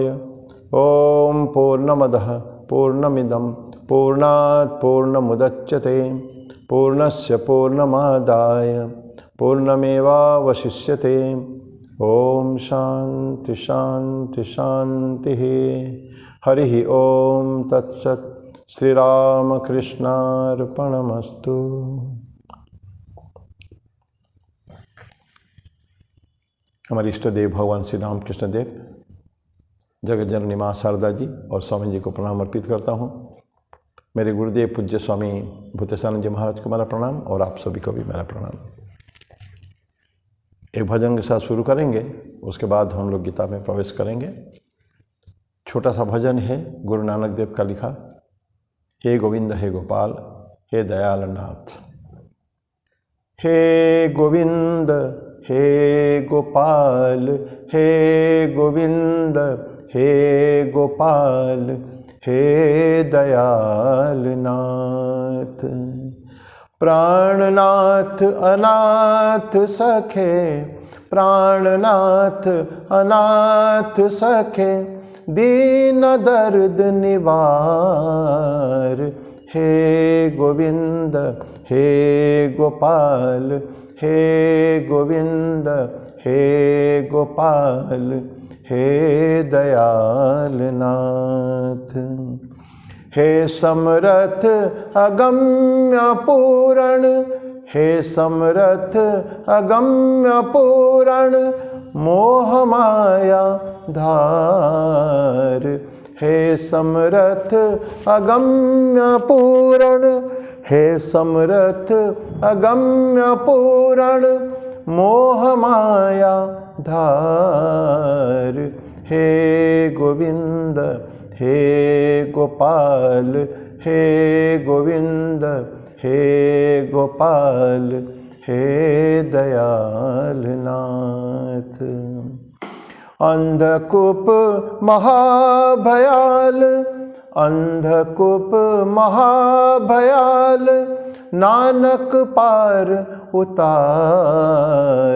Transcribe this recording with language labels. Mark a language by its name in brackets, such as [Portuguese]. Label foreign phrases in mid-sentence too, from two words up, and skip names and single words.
[Sanskrit] ओम पूर्णमदः पूर्णमिदं पूर्णात् पूर्णमुदच्यते पूर्णस्य पूर्णमादाय पूर्णमेवावशिष्यते। ओम शांति शांति शांति। हरि ओम तत्सत्। श्री राम कृष्णार्पणमस्तु। [Hindi] हमारे इष्ट देव भगवान श्री राम कृष्ण देव, जगत जननी माँ शारदा जी और स्वामी जी को प्रणाम अर्पित करता हूँ। मेरे गुरुदेव पूज्य स्वामी भूतेशानंद जी महाराज को मेरा प्रणाम और आप सभी को भी मेरा प्रणाम। एक भजन के साथ शुरू करेंगे, उसके बाद हम लोग गीता में प्रवेश करेंगे। छोटा सा भजन है गुरु नानक देव का लिखा। [Sanskrit] हे गोविंद हे गोपाल हे दयाल नाथ। हे गोविंद हे गोपाल हे गोविंद हे गोपाल हे दयाल नाथ। प्राणनाथ अनाथ सखे, प्राणनाथ अनाथ सखे, दीन दर्द निवार। हे गोविंद हे गोपाल हे गोविंद हे गोपाल हे दयाल नाथ। हे समरथ अगम्य पूरण, हे समरथ अगम्य पूरण, मोह माया धार। हे समरथ अगम्य पूरण, हे समरथ अगम्य पूरण, मोह माया धार। हे गोविंद हे गोपाल हे गोविंद हे गोपाल हे दयाल नाथ। अंधकूप महाभयाल, अंधकूप महाभयाल, नानक पार उतार।